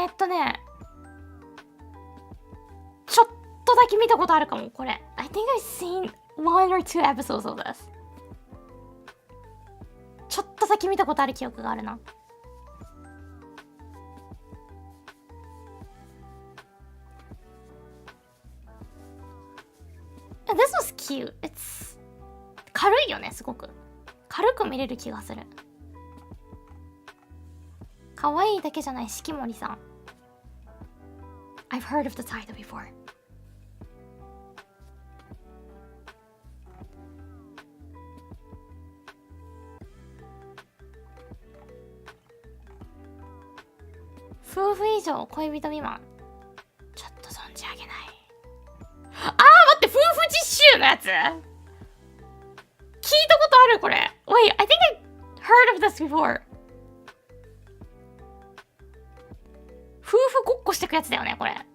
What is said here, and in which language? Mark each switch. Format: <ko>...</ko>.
<ja>ね、ちょっとだけ見たことあるかも、これ。</ja> <en>I think I've seen one or two episodes of this。</en> <ja>ちょっとだけ見たことある記憶があるな。</ja> <en>This was cute.</en> <ja>It's 軽いよね、すごく。軽く見れる気がする。可愛いだけじゃない、四季森さん。</ja> <en>I've heard of the title before.</en> <ja>夫婦以上恋人未満。ちょっと存じ上げない。あー、待って、夫婦実習のやつ聞いたことあるこれ。</ja> <en>Wait, I think I heard of this before.</en> <ja>夫婦ごっこしてくやつだよね、これ。</ja>